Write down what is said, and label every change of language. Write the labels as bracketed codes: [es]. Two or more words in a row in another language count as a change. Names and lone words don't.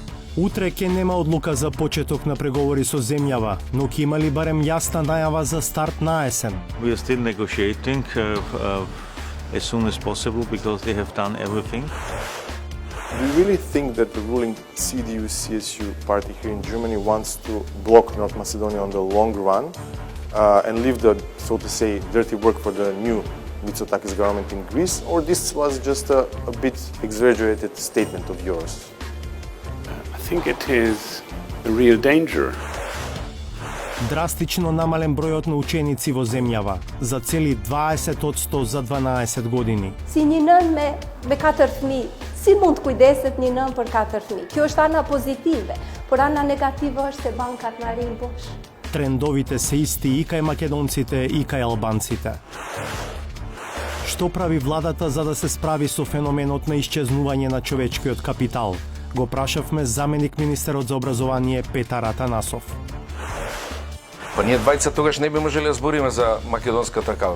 [mk] Утре ќе нема одлука за почеток на преговори со земјава, но ќе има ли барем јасна најава за старт на есен? [en] We are still negotiating as soon as possible because they have done everything. Do you really think that the ruling CDU-CSU party here in Germany wants to block North Macedonia on the long run and leave the, so to say, dirty work for the new Mitsotakis government in Greece, or this was just a bit exaggerated statement of yours? I think it is a real danger. [mk] Драстично намален бројот на ученици во земјава, за цели 20% за 12 години. [sq] Si një nën me 4 fëmijë, si mund të kujdeset një nën për 4 fëmijë? Kjo është ana pozitive, por ana negative është se bankat na rin bosh. [mk] Трендовите се исти и кај македонците и кај албанците. Што прави владата за да се справи со феноменот на исчезнување на човечкиот капитал? Го прашавме заменик министерот за образование Петар Атанасов. Па ние двајца тогаш не би можеле да збориме за македонската кауза.